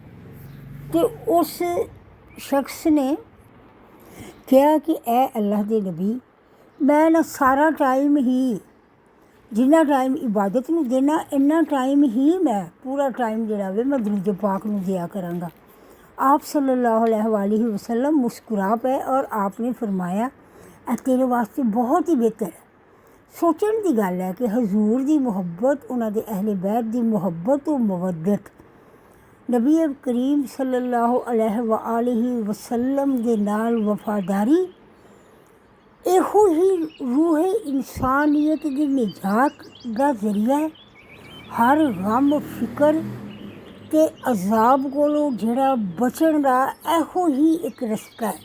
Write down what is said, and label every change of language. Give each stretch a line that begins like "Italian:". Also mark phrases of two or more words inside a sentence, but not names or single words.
Punjabi: ਅਤੇ ਉਸ ਸ਼ਖਸ ਨੇ ਕਿਹਾ ਕਿ ਐ ਅੱਲਾਹ ਦੇ ਨਬੀ ਮੈਂ ਨਾ ਸਾਰਾ ਟਾਈਮ ਹੀ ਜਿੰਨਾ ਟਾਈਮ ਇਬਾਦਤ ਨੂੰ ਦੇਣਾ ਇੰਨਾ ਟਾਈਮ ਹੀ ਮੈਂ ਪੂਰਾ ਟਾਈਮ ਜਿਹੜਾ ਵੇ ਮੈਂ ਦਰੂਦ ਪਾਕ ਨੂੰ ਦਿਆ ਕਰਾਂਗਾ। ਆਪ
Arabic: صلى الله عليه وسلم
Punjabi: ਮੁਸਕਰਾ ਪਏ ਔਰ ਆਪ ਨੇ ਫਰਮਾਇਆ ਇਹ ਤੇਰੇ ਵਾਸਤੇ ਬਹੁਤ ਹੀ ਬਿਹਤਰ ਹੈ। ਸੋਚਣ ਦੀ ਗੱਲ ਹੈ ਕਿ ਹਜ਼ੂਰ ਦੀ ਮੁਹੱਬਤ, ਉਹਨਾਂ ਦੇ ਅਹਿਲੇ ਬੈਤ ਦੀ ਮੁਹੱਬਤ ਉਹ ਮਵੱਦਤ ਨਬੀ ਕਰੀਮ
Arabic: صلى الله عليه وسلم
Punjabi: ਦੇ ਨਾਲ ਵਫਾਦਾਰੀ ਇਹੋ ਹੀ ਰੂਹ ਇਨਸਾਨੀਅਤ ਦੀ ਨਿਜਾਤ ਦਾ ਜ਼ਰੀਆ ਹੈ। ਹਰ ਗਮ ਫਿਕਰ ਅਤੇ ਅਜ਼ਾਬ ਕੋਲੋਂ ਜਿਹੜਾ ਬਚਣ ਦਾ ਇਹੋ ਹੀ ਇੱਕ ਰਸਤਾ ਹੈ।